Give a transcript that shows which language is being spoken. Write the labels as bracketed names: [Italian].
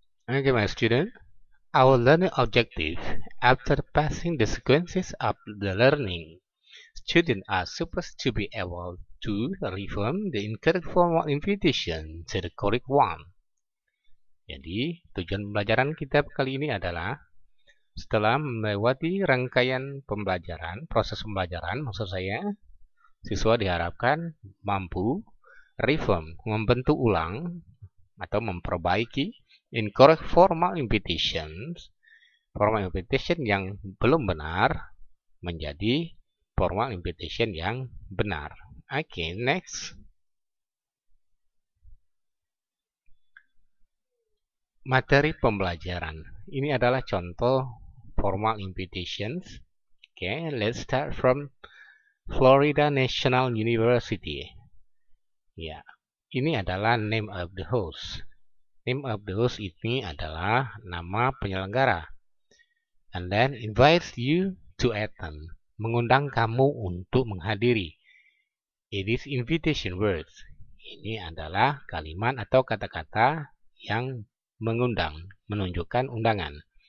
[English] Okay, my student. Our learning objective, after passing the sequences of the learning, students are supposed to be able to reform the incorrect formal invitation to the correct one. [Indonesian] Jadi, tujuan pembelajaran kita kali ini adalah setelah melewati rangkaian pembelajaran, proses pembelajaran, maksud saya, siswa diharapkan mampu reform, membentuk ulang atau memperbaiki [English] incorrect formal invitations, [Indonesian] formal invitation yang belum benar menjadi formal invitation yang benar. Oke, next. Materi pembelajaran. Ini adalah contoh formal invitations. [English] Oke, let's start from Florida National University. [Indonesian] Ya, ini adalah [English] name of the host. Name of the host [Indonesian] ini adalah nama penyelenggara. [English] And then invites you to attend. [Indonesian] Mengundang kamu untuk menghadiri. [English] It is invitation words. [Indonesian] Ini adalah kalimat atau kata-kata yang mengundang, menunjukkan undangan.